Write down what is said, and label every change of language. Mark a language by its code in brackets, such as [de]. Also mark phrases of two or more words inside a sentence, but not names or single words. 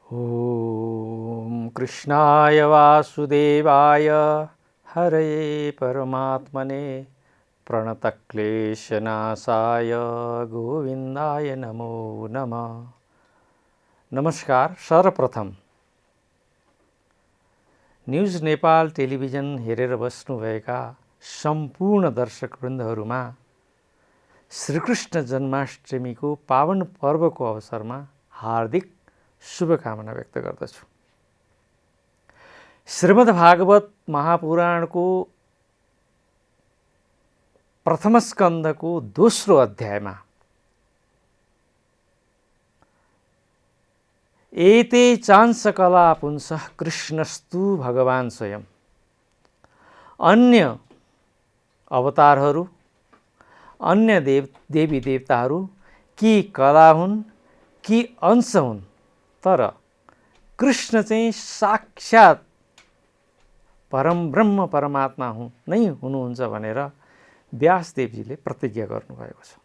[sa] ॐ कृष्णाय वासुदेवाय हरये परमात्मने प्रणतक्लेशनाशाय गोविन्दाय नमो नमः। [ne] नमस्कार। सर्वप्रथम न्यूज नेपाल टेलिभिजन हेरेर बस्नुभएका सम्पूर्ण दर्शकवृन्दहरूमा श्रीकृष्ण जन्माष्टमीको पावन पर्वको अवसरमा हार्दिक शुभकामना व्यक्त गर्दछु। श्रीमद्भागवत महापुराणको प्रथम स्कन्धको दोस्रो अध्यायमा [sa] एते चांसकला पुंसः कृष्णस्तु भगवान स्वयं। [ne] अन्य अवतारहरू, अन्य देवी देवताहरू कि कला हुन् कि अंश हुन्, तर कृष्ण चाहिँ साक्षात परम ब्रह्म परमात्मा नै हुनुहुन्छ भनेर व्यासदेवजीले प्रतिज्ञा गर्नुभएको छ।